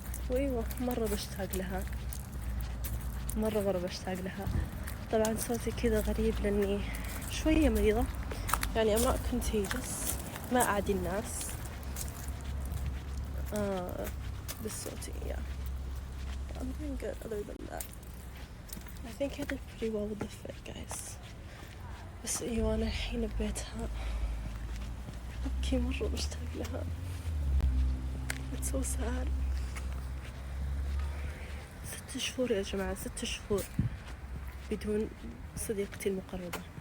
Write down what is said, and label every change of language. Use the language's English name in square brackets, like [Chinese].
[Arabic] وأيوة مرة بشتاق لها، مرة بشتاق لها. طبعا صوتي كذا غريب لأني شوية مريضة، يعني [English] I'm not contagious، [Arabic] ما أعدي الناس بالصوتي. [English] yeah I'm doing good other than that. I think I did pretty well with the fit guys. [Arabic] بس أيوة أنا الحين ببيتها أبكي، مرة بشتاق لها. [English] it's so sad. [Arabic] 6 شهور يا جماعة، 6 شهور بدون صديقتي المقربة.